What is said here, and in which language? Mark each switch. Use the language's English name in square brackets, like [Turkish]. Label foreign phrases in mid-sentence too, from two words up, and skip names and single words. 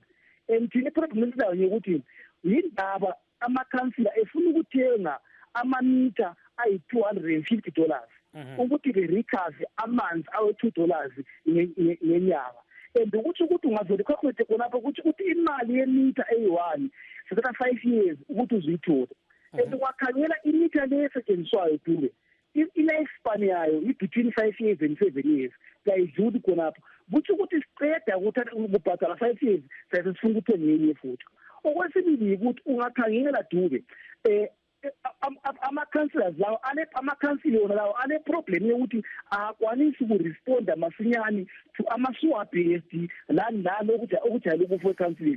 [North Ndebele] And thina problem esilayo ukuthi yindaba amakhansila efuna ukuthenga amamitha ayi-$250 ukuthi be-recover amanzi awe-$2 ngenyanga. And ukuthi ungazole calculate khonapho ukuthi imali yemitha eyi-1 sithatha 5 years ukuthi uzuyithole. And ungakhangela imitha le esetshenziswayo dube i-lifespan yayo i- [English] between 5 years and 7 years [North Ndebele] kayidluli khonapho. Kuthi ukuthi siqeda ukubhadala 5 years saye sifuna ukuthenga enye futhi. Okwesibili ukuthi ungakhangela dube ama-councillors lawo ama-council yona lawo ane-problem yokuthi akwanisi ukuresponda masinyane to ama-sewer-based nalo okujayele ukufa ecounsilini.